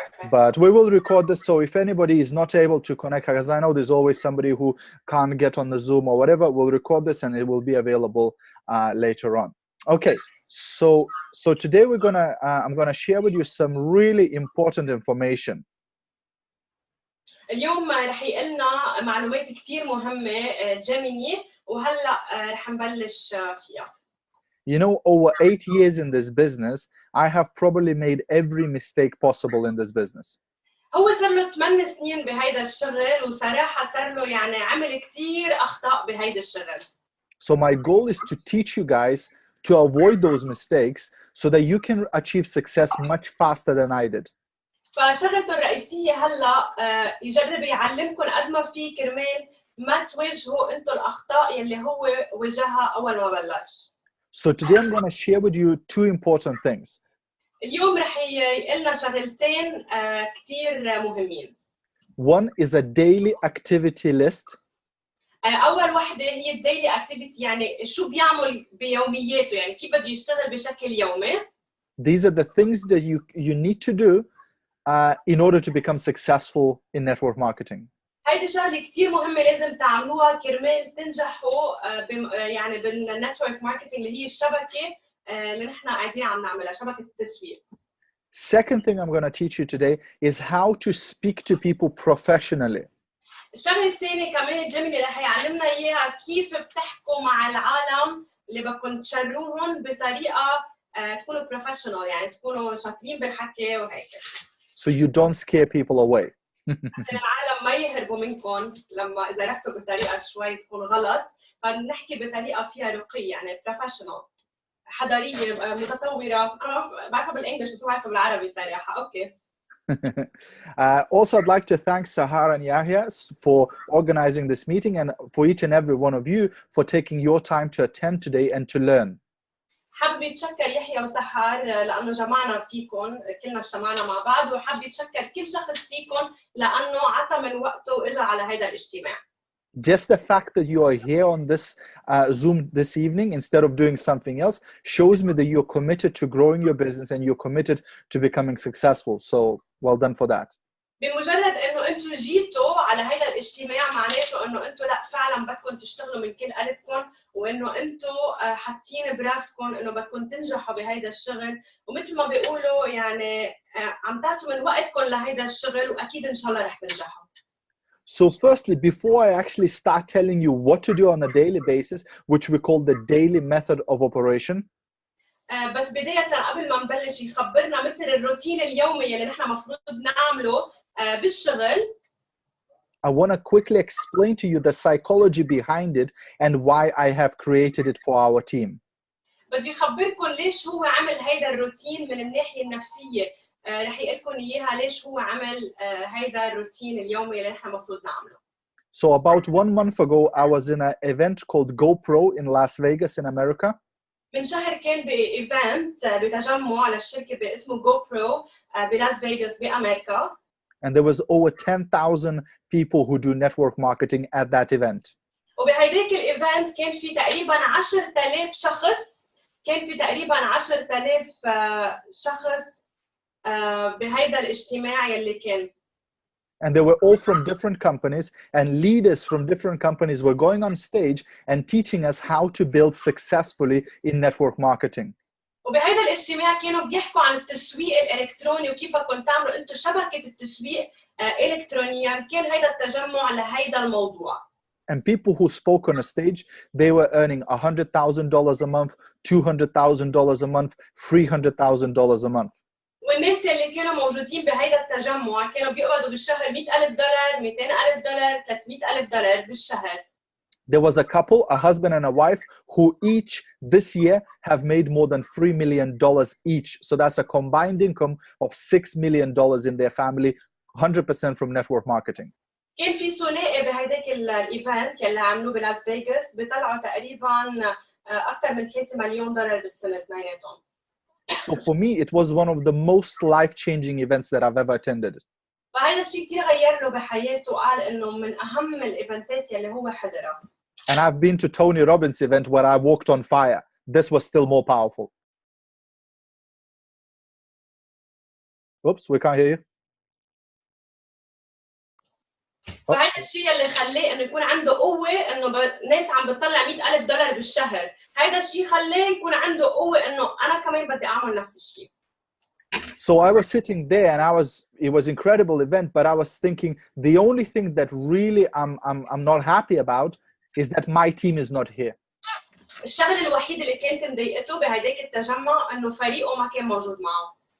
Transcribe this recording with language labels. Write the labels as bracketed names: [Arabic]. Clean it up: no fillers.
[English] But we will record this, so if anybody is not able to connect, because I know there's always somebody who can't get on the Zoom or whatever, we'll record this and it will be available later on. Okay, so today I'm gonna share with you some really important information. [Arabic] اليوم رح يقلنا معلومات كتير مهمة جيميني، وهلا رح نبلش فيها. [English] Over 8 years in this business, I have probably made every mistake possible in this business. [Arabic] هو صار له 8 سنين بهيدا الشغل، وصراحة صار له يعني عمل كتير أخطاء بهيدا الشغل. [English] So my goal is to teach you guys to avoid those mistakes so that you can achieve success much faster than I did. [Arabic] فشغلته الرئيسية هلا يجرب يعلمكم قد ما في كرمال ما تواجهوا انتم الأخطاء يلي هو واجهها أول ما بلش. [English] So today I'm going to share with you two important things. [Arabic] اليوم رح يقلنا شغلتين كتير مهمين. [English] One is a daily activity list. [Arabic] أول وحدة هي الديلي activity، يعني شو بيعمل بيومياته، يعني كيف بده يشتغل بشكل يومي. [English] These are the things that you need to do in order to become successful in network marketing. [Arabic] هيدي شغلة كتير مهمة لازم تعملوها كرمال تنجحوا يعني بالنتورك ماركتينج اللي هي الشبكة اللي نحن قاعدين عم نعملها، شبكة التسوية. [English] Second thing I'm going to teach you today is how to speak to people professionally. [Arabic] الشغلة الثانية كمان جيميني رح يعلمنا إياها كيف بتحكوا مع العالم اللي بدكم تشروهم بطريقة تكونوا بروفيشنال، يعني تكونوا شاطرين بالحكي وهيك. [English] So you don't scare people away. [Arabic] عشان العالم ما يهربوا منكم لما إذا رحتوا بطريقة شوي تكون غلط، فنحكي بطريقة فيها رقي، يعني بروفيشنال، حضارية، متطورة. أنا بعرفها بالإنجليش بس ما بعرفها بالعربي صراحة. أوكي. [English] Also, I'd like to thank Sahar and Yahya for organizing this meeting, and for each and every one of you for taking your time to attend today and to learn. [Arabic] حابب يتشكر يحيى وسحار لأنه جمعنا فيكم، كلنا اجتمعنا مع بعض، وحابب يتشكر كل شخص فيكم لأنه عطى من وقته وإجا على هذا الاجتماع. [English] Just the fact that you are here on this Zoom this evening instead of doing something else shows me that you're committed to growing your business and you're committed to becoming successful. So well done for that. [Arabic] بمجرد انه انتم جيتوا على هذا الاجتماع معناته انه انتم لا فعلا بدكم تشتغلوا من كل قلبكم، وانه انتم حاطين براسكم انه بدكم تنجحوا بهذا الشغل، ومثل ما بيقولوا يعني عم تعطوا من وقتكم لهذا الشغل، واكيد ان شاء الله رح تنجحوا. [English] So firstly, before I actually start telling you what to do on a daily basis, which we call the daily method of operation, [Arabic] بس بداية قبل ما نبلش يخبرنا مثل الروتين اليومي اللي نحن مفروض نعمله بالشغل. [English] I want to quickly explain to you the psychology behind it and why I have created it for our team. [Arabic] بدي يخبركم ليش هو عمل هيدا الروتين من الناحية النفسية. رح يقلكم إياها ليش هو عمل هيدا الروتين اليومي اللي نحن مفروض نعمله. [English] So about 1 month ago, I was in an event called GoPro in Las Vegas in America. [Arabic] من شهر كان بإيفنت بتجمع على الشركة باسمه GoPro بلاس فيغاس بأمريكا. [English] And there was over 10,000 people who do network marketing at that event. [Arabic] وبهيداك الإيفنت كان في تقريباً 10,000 شخص، كان في تقريباً 10,000 شخص بهيدا الاجتماع يلي كان. [English] And they were all from different companies, and leaders from different companies were going on stage and teaching us how to build successfully in network marketing. [Arabic] وبهذا الاجتماع كانوا بيحكوا عن التسويق الالكتروني وكيف كنتوا تعملوا انتم شبكه التسويق الكترونيا. كان هيدا التجمع لهيدا الموضوع. [English] And people who spoke on a stage, they were earning $100,000 a month, $200,000 a month, $300,000 a month. [Arabic] والناس اللي كانوا موجودين بهيدا التجمع كانوا بيقبضوا بالشهر $100,000 $200,000 $300,000 بالشهر. [English] There was a couple, a husband and a wife, who each this year have made more than $3 million each. So that's a combined income of $6 million in their family, 100% from network marketing. [Arabic] كان في ثنائي بهيداك الايفنت يلي عملوه بلاس فيغاس بيطلعوا تقريبا اكثر من $3 مليون بالسنه اثنيناتهم. [English] So for me, it was one of the most life-changing events that I've ever attended. [Arabic] فهذا الشيء كثير غير له بحياته وقال انه من اهم الايفنتات يلي هو حضرها. [English] And I've been to Tony Robbins' event where I walked on fire. This was still more powerful. Oops, we can't hear you. [Arabic] فهذا الشيء اللي خلاه انه يكون عنده قوه انه ناس عم بتطلع $100,000 بالشهر. هذا الشيء خلاه يكون عنده قوه انه انا كمان بدي اعمل نفس الشيء. [English] So I was sitting there and it was incredible event, but I was thinking the only thing that really I'm not happy about is that my team is not here. [Arabic] الشغله الوحيده اللي كانت مضايقته بهداك التجمع انه فريقه ما كان موجود معه.